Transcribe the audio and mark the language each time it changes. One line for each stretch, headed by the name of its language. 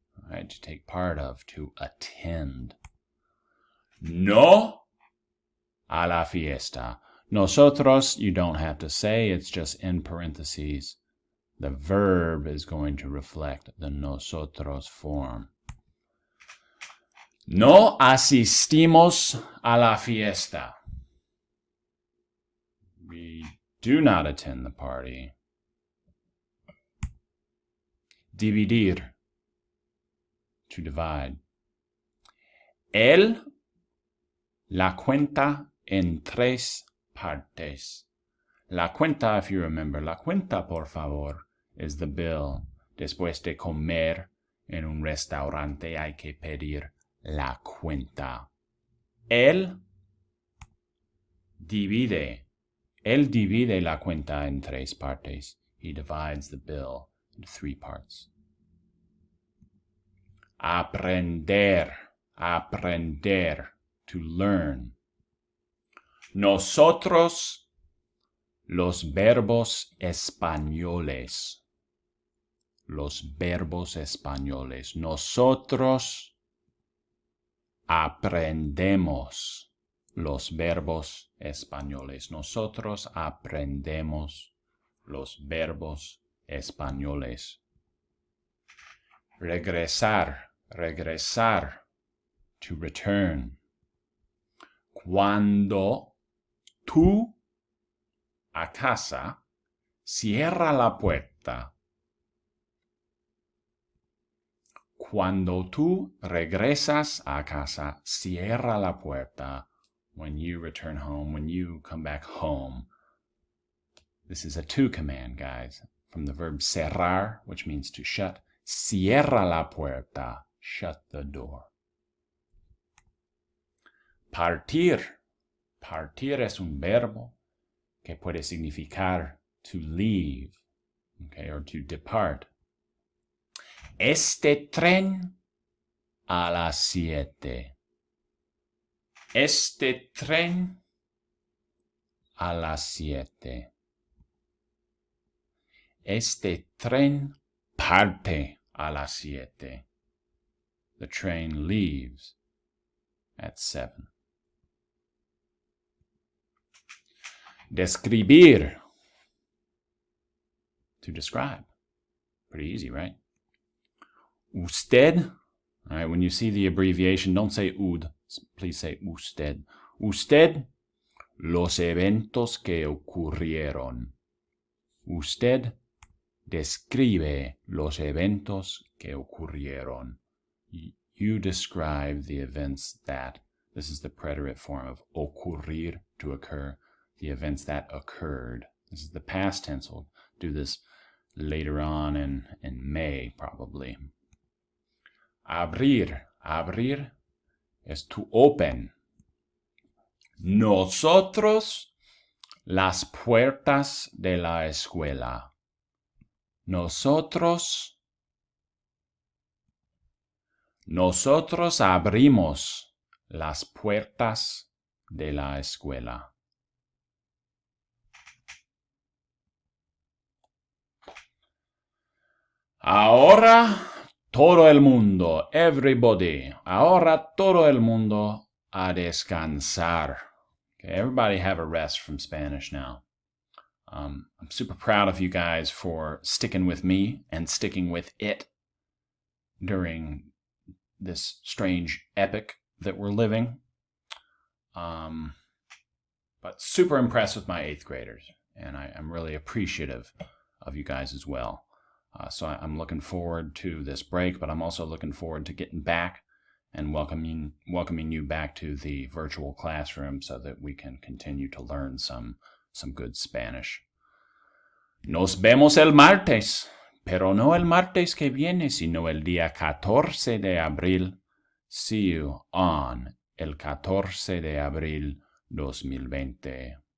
English: Right, to take part of, to attend.
Spanish: No a la fiesta.
English: Nosotros, you don't have to say, it's just in parentheses. The verb is going to reflect the nosotros form.
Spanish: No asistimos a la fiesta.
English: We do not attend the party. Dividir, to divide.
Spanish: Él la cuenta en tres partes.
English: La cuenta, if you remember,
Spanish: la cuenta, por favor,
English: is the bill.
Spanish: Después de comer en un restaurante hay que pedir la cuenta. Él divide la cuenta en tres partes.
English: He divides the bill into three parts.
Spanish: Aprender, aprender,
English: to learn.
Spanish: Nosotros, los verbos españoles. Los verbos españoles. Nosotros aprendemos los verbos españoles. Nosotros aprendemos los verbos españoles. Regresar, regresar,
English: to return.
Spanish: Cuando tú a casa, cierra la puerta. Cuando tú regresas a casa, cierra la puerta.
English: When you return home, when you come back home. This is a to command, guys, from the verb cerrar, which means to shut.
Spanish: Cierra la puerta,
English: shut the door.
Spanish: Partir. Partir es un verbo que puede significar
English: to leave, okay, or to depart.
Spanish: Este tren a las 7. Este tren a las 7. Este tren parte a las 7.
English: The train leaves at 7.
Spanish: Describir.
English: To describe. Pretty easy, right? Usted. All right, when you see the abbreviation, don't say ud. Please say usted.
Spanish: Usted, los eventos que ocurrieron. Usted describe los eventos que ocurrieron.
English: You describe the events that. This is the preterite form of ocurrir, to occur. The events that occurred. This is the past tense. We'll do this later on in May, probably. Abrir. Abrir is to open.
Spanish: Nosotros, las puertas de la escuela. Nosotros abrimos las puertas de la escuela. Ahora todo el mundo, everybody, ahora todo el mundo a descansar.
English: Okay, everybody have a rest from Spanish now. I'm super proud of you guys for sticking with me and sticking with it during this strange epic that we're living. But super impressed with my 8th graders, and I'm really appreciative of you guys as well. So I'm looking forward to this break, but I'm also looking forward to getting back and welcoming you back to the virtual classroom so that we can continue to learn some good Spanish.
Spanish: Nos vemos el martes, pero no el martes que viene, sino el día 14 de abril.
English: See you on
Spanish: el 14 de abril
English: 2020.